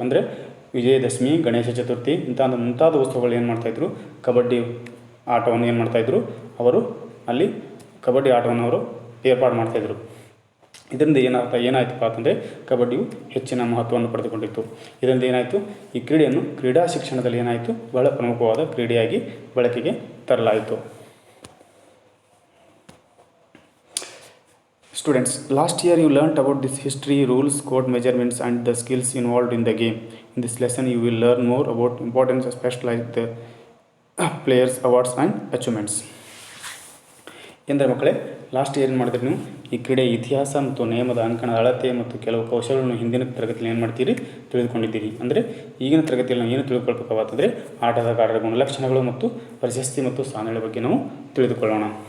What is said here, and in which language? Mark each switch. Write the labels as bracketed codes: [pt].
[kn] ಅಂದರೆ ವಿಜಯದಶಮಿ, ಗಣೇಶ ಚತುರ್ಥಿ ಮುಂತಾದ ಉತ್ಸವಗಳು ಏನು ಮಾಡ್ತಾಯಿದ್ರು, ಕಬಡ್ಡಿ ಆಟವನ್ನು ಏನು ಮಾಡ್ತಾಯಿದ್ರು, ಅವರು ಅಲ್ಲಿ ಕಬಡ್ಡಿ ಆಟವನ್ನು ಅವರು ಏರ್ಪಾಡು ಮಾಡ್ತಾಯಿದ್ರು. ಇದರಿಂದ ಏನಾಯ್ತಪ್ಪ ಅಂತಂದರೆ, ಕಬಡ್ಡಿಯು ಹೆಚ್ಚಿನ ಮಹತ್ವವನ್ನು ಪಡೆದುಕೊಂಡಿತ್ತು. ಇದರಿಂದ ಏನಾಯಿತು, ಈ ಕ್ರೀಡೆಯನ್ನು ಕ್ರೀಡಾ ಶಿಕ್ಷಣದಲ್ಲಿ ಏನಾಯಿತು, ಬಹಳ ಪ್ರಮುಖವಾದ ಕ್ರೀಡೆಯಾಗಿ ಬಳಕೆಗೆ ತರಲಾಯಿತು. [en] Students, last year you learnt about this history, rules, code, measurements and the skills involved in the game. In this lesson you will learn more about important aspects like the players, awards and achievements. [kn] ಎಂದರೆ ಮಕ್ಕಳೇ, last year ಏನು ಮಾಡಿದ್ರಿ ನೀವು, ಈ ಕ್ರೀಡೆಯ ಇತಿಹಾಸ ಮತ್ತು ನಿಯಮದ ಅಂಕಣದ ಅಳತೆ ಮತ್ತು ಕೆಲವು ಕೌಶಲ್ಯಗಳನ್ನು ಹಿಂದಿನ ತರಗತಿಯಲ್ಲಿ ಏನು ಮಾಡ್ತೀರಿ, ತಿಳಿದುಕೊಂಡಿದ್ದೀರಿ. ಅಂದರೆ ಈಗಿನ ತರಗತಿಯಲ್ಲಿ ನಾವು ಏನು ತಿಳ್ಕೊಳ್ಬೇಕಾಗ್ತಂದರೆ, ಆಟಗಾರರ ಗುಣಲಕ್ಷಣಗಳು ಮತ್ತು ಪ್ರಶಸ್ತಿ ಮತ್ತು ಸ್ಥಾನಗಳ ಬಗ್ಗೆ ನಾವು ತಿಳಿದುಕೊಳ್ಳೋಣ.